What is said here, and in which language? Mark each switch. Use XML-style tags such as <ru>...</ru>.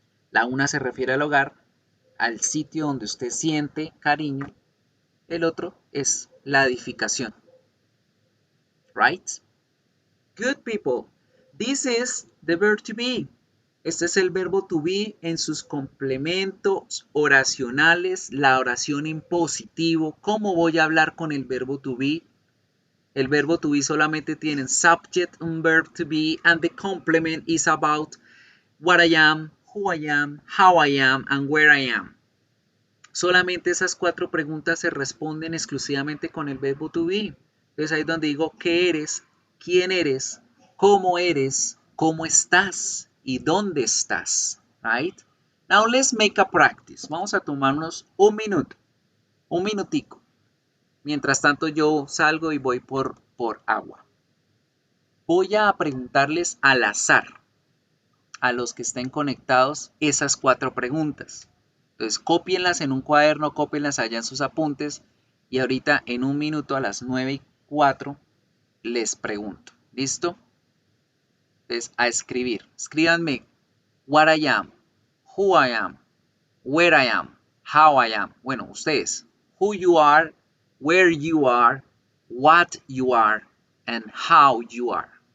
<es>La una se refiere al hogar, al sitio donde usted siente cariño, el otro es la edificación. Right?</es> <en>Good people. This is the verb to be.</en> <es>Este es el verbo to be en sus complementos oracionales, la oración en positivo. ¿Cómo voy a hablar con el verbo to be? El verbo to be solamente tiene subject, un verb to be,</es> <en>and the complement is about what I am, who I am, how I am, and where I am.</en> <es>Solamente esas 4 preguntas se responden exclusivamente con el verbo to be. Entonces ahí es donde digo qué eres, quién eres, cómo estás y dónde estás.</es> <en>Right? Now let's make a practice.</en> <es>Vamos a tomarnos un minuto, un minutico. Mientras tanto yo salgo y voy por agua. Voy a preguntarles al azar a los que estén conectados esas 4 preguntas. Entonces cópienlas en un cuaderno, cópienlas allá en sus apuntes y ahorita en un minuto a las 9:04 les pregunto. ¿Listo? Entonces a escribir. Escríbanme</es> <en>what I am, who I am, where I am, how I am.</en> <es>Bueno, ustedes.</es> <en>Who you are, where you are, what you are, and how you are.</en>